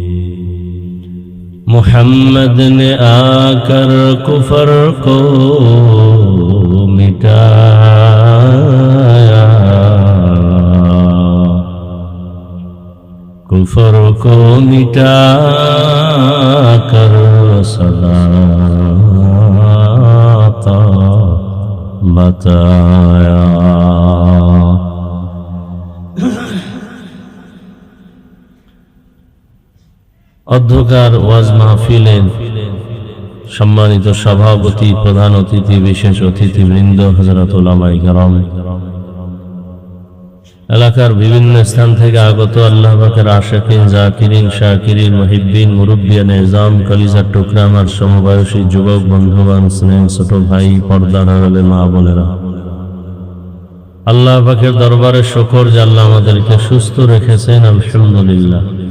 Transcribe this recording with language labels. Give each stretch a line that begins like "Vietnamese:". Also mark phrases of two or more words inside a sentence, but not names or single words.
Urdu: محمد نے آ کر کفر کو مٹایا. کفر کو مٹا کر صداقت بتایا.
Bangla: অধ্যকার ওয়াজ মাহফিলের সম্মানিত সভাপতি, প্রধান অতিথি, বিশেষ অতিথিবৃন্দ, হযরত উলামায়ে কেরাম, এলাকার বিভিন্ন স্থান থেকে আগত আল্লাহ পাকের আশিকিন, জাকিরিন, শাকিরিন, মুহিব্বিন, মুরব্বিয়ান নিজাম, কলিজার টুকরা আমার সমবয়সী যুবক বন্ধুগণ, স্নেহ ছোট ভাই, পর্দার আড়ালে মা বোনেরা, আল্লাহ পাকের দরবারে শুকর যে আল্লাহ আমাদেরকে সুস্থ রেখেছেন, আলহামদুলিল্লাহ।